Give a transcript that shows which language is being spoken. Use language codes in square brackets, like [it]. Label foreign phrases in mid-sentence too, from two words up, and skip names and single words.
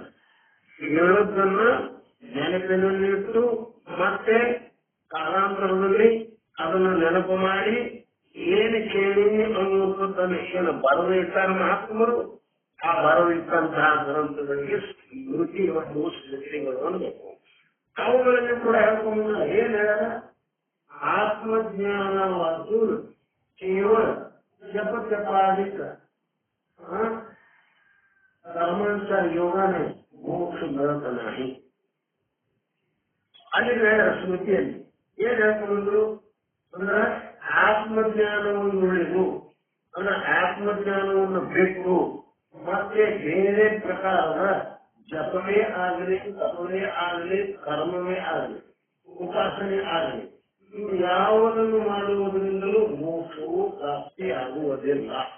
[kn] ಹೇಳೋದನ್ನ ನೆನಪಿನಲ್ಲಿಟ್ಟು ಮತ್ತೆ ಕಾಲಾಂತರದಲ್ಲಿ ಅದನ್ನು ನೆನಪು ಮಾಡಿ ಏನು ಕೇಳಿ ಅನ್ನುವಂಥದ್ದನ್ನು ಏನು ಬರೆದು ಇಟ್ಟಾರ ಮಹಾತ್ಮರು, ಆ ಬರೆದಿಟ್ಟಂತಹ ಗ್ರಂಥಗಳಿಗೆ ಸ್ಮೃತಿ ಮತ್ತು ಸ್ಮೃತಿಗಳು ಅನ್ಬೇಕು. ಅವುಗಳಲ್ಲಿ ಕೂಡ ಹೇಳ್ಕೊಂಡ ಏನ್ ಹೇಳ, ಆತ್ಮಜ್ಞಾನವಾದ್ದು ಕೇವಲ ಜಪ ಜಪಾದಿಕ [mr] कर्मांचा योगाने मोक्ष मिळत नाही. [kn] ಅಲ್ಲಿ ಸ್ಮೃತಿಯಲ್ಲಿ ಏನ್ ಹೇಳ್ಕೊಂಡ್ರು ಅಂದ್ರೆ ಆತ್ಮಜ್ಞಾನವನ್ನು ಉಳಿದು ಅಂದ್ರೆ ಆತ್ಮಜ್ಞಾನವನ್ನು ಬಿಟ್ಟು ಮತ್ತೆ ಬೇರೆ ಪ್ರಕಾರದ ಜಪವೇ ಆಗಲಿ, ತಪವೇ ಆಗಲಿ, ಕರ್ಮವೇ ಆಗಲಿ, ಉಪಾಸನೆ ಆಗಲಿ, ಇವು ಯಾವುದನ್ನು ಮಾಡುವುದರಿಂದಲೂ ಮೋಕ್ಷವು ಪ್ರಾಪ್ತಿ ಆಗುವುದಿಲ್ಲ.